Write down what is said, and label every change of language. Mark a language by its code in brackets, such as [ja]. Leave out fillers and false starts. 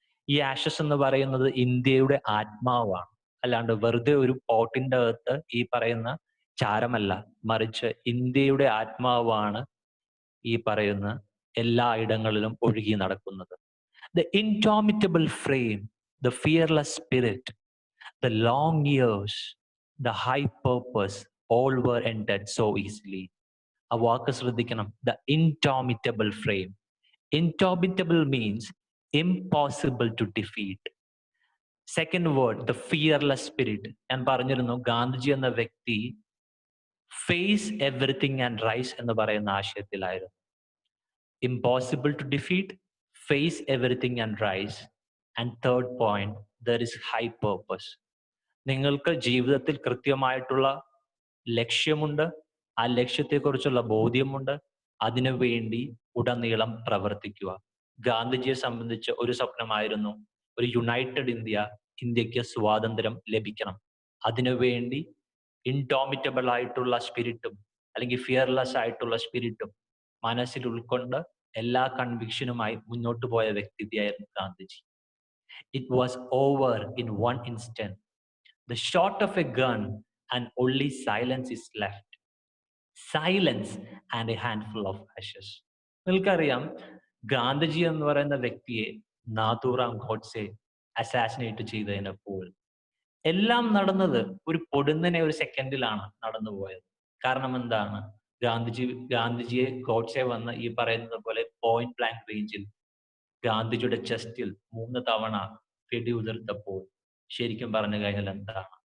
[ml] ഈ ആഷസ് എന്ന് പറയുന്നത് ഇന്ത്യയുടെ ആത്മാവാണ്, അല്ലാണ്ട് വെറുതെ ഒരു പോട്ടിന്റെ അകത്ത് ഈ പറയുന്ന ചാരമല്ല, മറിച്ച് ഇന്ത്യയുടെ ആത്മാവാണ് ഈ പറയുന്ന എല്ലാ ഇടങ്ങളിലും ഒഴുകി നടക്കുന്നത്. [en] The indomitable frame, the fearless spirit, the long years, the high purpose, all were ended so easily. [ml] ആ വാക്ക് ശ്രദ്ധിക്കണം. [en] The indomitable frame. Indomitable means impossible to defeat. Second word, the fearless spirit. [ml] ഞാൻ പറഞ്ഞിരുന്നു, ഗാന്ധിജി എന്ന വ്യക്തി [en] face everything and rise [ml] എന്ന് പറയുന്ന ആശയത്തിലായിരുന്നു. [en] Impossible to defeat, face everything and rise, and third point, there is high purpose. [ml] നിങ്ങൾക്ക് ജീവിതത്തിൽ കൃത്യമായിട്ടുള്ള ലക്ഷ്യമുണ്ട്, ആ ലക്ഷ്യത്തെക്കുറിച്ചുള്ള ബോധ്യമുണ്ട്, അതിനുവേണ്ടി ഉടനീളം പ്രവർത്തിക്കുക. ഗാന്ധിജിയെ സംബന്ധിച്ച് ഒരു സ്വപ്നമായിരുന്നു ഒരു യുണൈറ്റഡ് ഇന്ത്യ, ഇന്ത്യക്ക് സ്വാതന്ത്ര്യം ലഭിക്കണം. അതിനുവേണ്ടി [en] indomitable ആയിട്ടുള്ള സ്പിരിറ്റും [ml] അല്ലെങ്കിൽ ഫിയർലെസ് ആയിട്ടുള്ള സ്പിരിറ്റും മനസ്സിൽ ഉൾക്കൊണ്ട് എല്ലാ കൺവിക്ഷനുമായി മുന്നോട്ട് പോയ വ്യക്തിയായിരുന്നു Gandhiji. [en] It was over in one instant. The shot of a gun and only silence is left. Silence and a handful of ashes. [ml] നിങ്ങൾക്കറിയാം, ഗാന്ധിജി എന്ന് പറയുന്ന വ്യക്തിയെ നാഥൂറാം ഗോഡ്സെ അസാസിനേറ്റ് ചെയ്തതിനപ്പോൾ എല്ലാം നടന്നത് ഒരു പൊടുന്നനെ ഒരു സെക്കൻഡിലാണ് നടന്നുപോയത്. കാരണം എന്താണ്? ഗാന്ധിജിയെ ഗോഡ്സെ വന്ന് ഈ പറയുന്നത് പോലെ പോയിന്റ് ബ്ലാങ്ക് റേഞ്ചിൽ ഗാന്ധിജിയുടെ ചെസ്റ്റിൽ 3 തവണ വെടിയുതിർത്തപ്പോൾ ശരിക്കും പറഞ്ഞു കഴിഞ്ഞാൽ എന്താണ്?